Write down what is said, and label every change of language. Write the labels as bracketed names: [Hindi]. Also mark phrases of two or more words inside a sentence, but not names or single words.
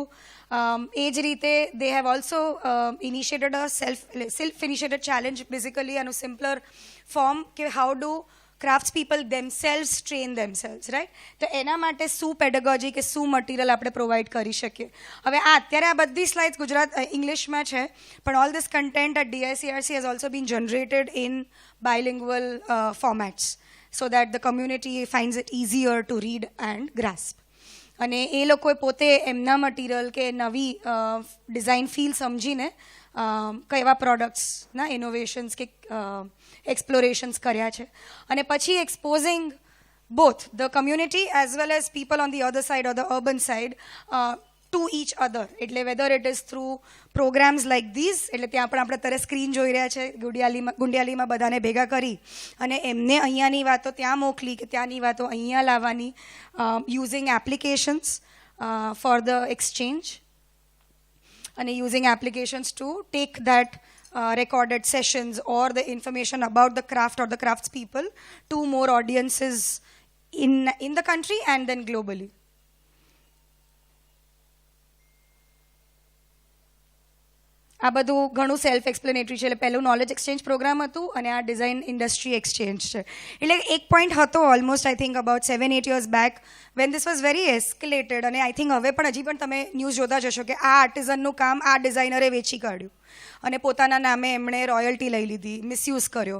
[Gujarati] એ જ રીતે [English] they have also initiated a self-initiated challenge, basically આનું simpler form કે how do crafts people themselves train themselves, right? [Gujarati] તો એના માટે શું પેડગોજી કે શું મટીરિયલ આપણે પ્રોવાઈડ કરી શકીએ. હવે અત્યારે આ બધી સ્લાઇડ્સ ગુજરાત ઇંગ્લિશમાં છે, પણ [English] all this content at DICRC has also been generated in bilingual formats so that the community finds it easier to read and grasp. [Gujarati] અને એ લોકોએ પોતે એમના મટીરિયલ કે નવી ડિઝાઇન ફીલ સમજીને કયા પ્રોડક્ટ્સના ઇનોવેશન્સ કે એક્સપ્લોરેશન્સ કર્યા છે. અને પછી [English] એક્સપોઝિંગ both the community as well as people on the other side or the urban side to each other. એટલે whether it is through programs like these, [Gujarati] એટલે ત્યાં પણ આપણે અત્યારે સ્ક્રીન જોઈ રહ્યા છે, ગુંડિયાલીમાં બધાને ભેગા કરી અને એમને અહીંયાની વાતો ત્યાં મોકલી કે ત્યાંની વાતો અહીંયા લાવવાની, [English] using applications for the exchange, and using applications to take that recorded sessions or the information about the craft or the crafts people to more audiences in the country and then globally. [Gujarati] આ બધું ઘણું [English] self explanatory [Gujarati] છે. એટલે પહેલું [English] knowledge exchange program [Gujarati] હતું અને આ [English] design industry exchange [Gujarati] છે. એટલે એક પોઈન્ટ હતો [English] almost I think about 7-8 years back when this was very escalated, [Gujarati] અને [English] I think [Gujarati] હવે પણ હજી પણ તમે ન્યૂઝ જોતા જશો કે આ આર્ટિઝનનું કામ આ ડિઝાઇનરે વેચી કાઢ્યું અને પોતાના નામે એમણે રોયલ્ટી લઈ લીધી, મિસયુઝ કર્યો.